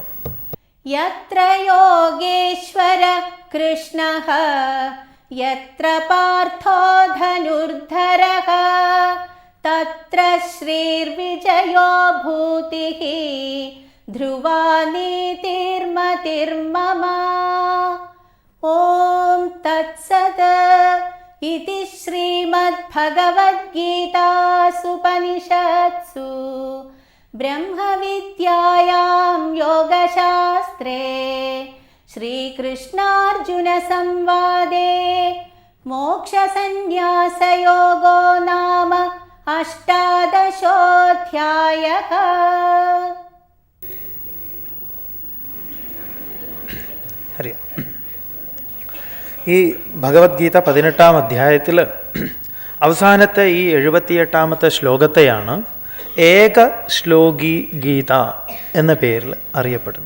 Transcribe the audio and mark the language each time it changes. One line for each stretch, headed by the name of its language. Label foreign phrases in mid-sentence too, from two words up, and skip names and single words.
Sanskrit: യത്ര യോഗേശ്വര കൃഷ്ണഃ യത്ര പാർത്ഥോ ധനുർധരഃ തത്ര ശ്രീർവിജയോ ഭൂതിഃ ധ്രുവാ നീതിർമതിർമമ. ഓം തത്സത് ഇതി ശ്രീമദ്ഭഗവദ്ഗീതാസുപനിഷത്സു ब्रह्मविद्यायां योगशास्त्रे श्रीकृष्णार्जुनसंवादे मोक्षसन्न्यासयोगो नाम 18.
Malayalam: അറിയാം. ഈ ഭഗവത്ഗീത 18-ാം അധ്യായത്തിൽ അവസാനത്തെ ഈ 78-ാമത്തെ ശ്ലോകത്തെയാണ് ഏക ശ്ലോകി ഗീത എന്ന പേരിൽ അറിയപ്പെടുന്നത്.